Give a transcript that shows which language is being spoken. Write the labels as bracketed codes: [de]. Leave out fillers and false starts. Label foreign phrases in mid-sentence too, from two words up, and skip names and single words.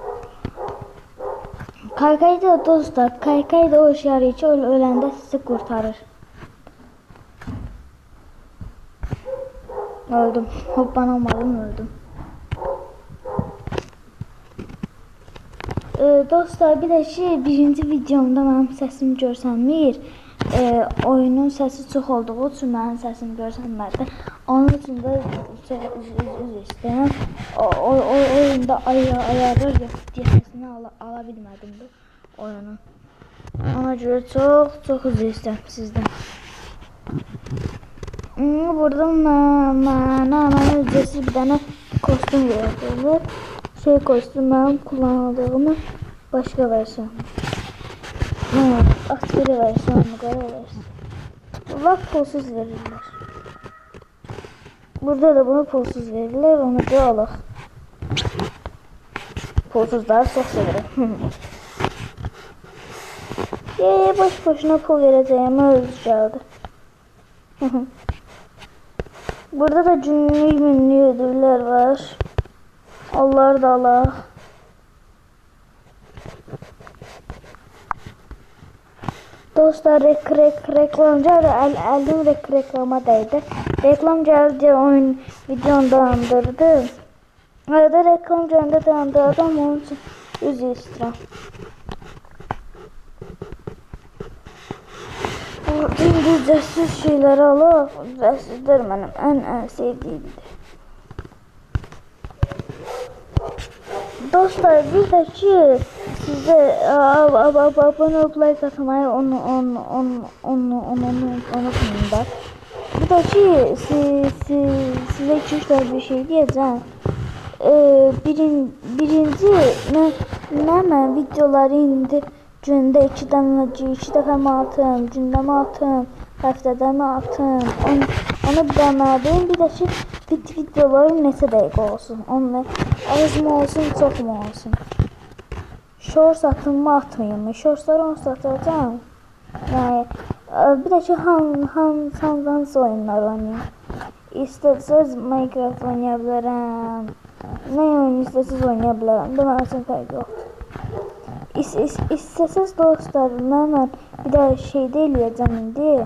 [az] Kaykayda dostlar kaykayda o işarı ki öləndə sizi kurtarır. Öldüm. Hoppanamadım öldüm. Dostlar bir de birinci videomda mənim səsimi görsənmir. Oyunun səsi çox olduğu üçün mənim səsimi görsənmədi. Onun üçün də üzr istəyirəm. Oyunda ayarlar yoxdur səsini ala bilmədim bu oyunun. Ona görə çox üzr istəyirəm sizdən. Burada mənə ücretsiz bir dənə kostüm verir. [tr] Kostüm benim kullandığımı başka versiyon. [az] Askeri versiyonu qara versiyon. Bunlar pulsuz verirler. Burada da bunu pulsuz verirler. Onu da alaq. [tr] Pulsuzları çok severim. Boşuna pul vereceğime özü geldi. Burada da günlük ödüller var. [az] Onları da alaq. Dostlar reklam gəldi. Əlim reklama dəydi. Reklam gəldi oyun videonu dayandırdı. Arada reklam gəldi dayandırdım. Onun üçün üzr istəyirəm. Bu ücretsiz şeyləri alaq. Ücretsizlər mənim ən sevdiyimdir. [tr] Dostlar bir de ki size abone olup like atmayı unutmayın da. Bir de ki size 2-3 bir şey diyeceğim. [az] Birinci mən videoları indi gündə 2 dəfə mi atım, gündə mi atım, həftədə mi atım, onu bir demədim. Bir də ki videoları neçə dəqiqə olsun, az mı olsun, çox mu olsun. Shorts atım mı atmayayım mı? Shortsları onu satacağım. Yani bir de ki hansı oyunlar oynayayım. İstəsəz Minecraft oynayabilirim. Ne oyun istəsəz oynayabilirim. Bu mənim üçün fərq yoxdur. İstəsəz dostlar, mən bir də şey eləyəcəm indi.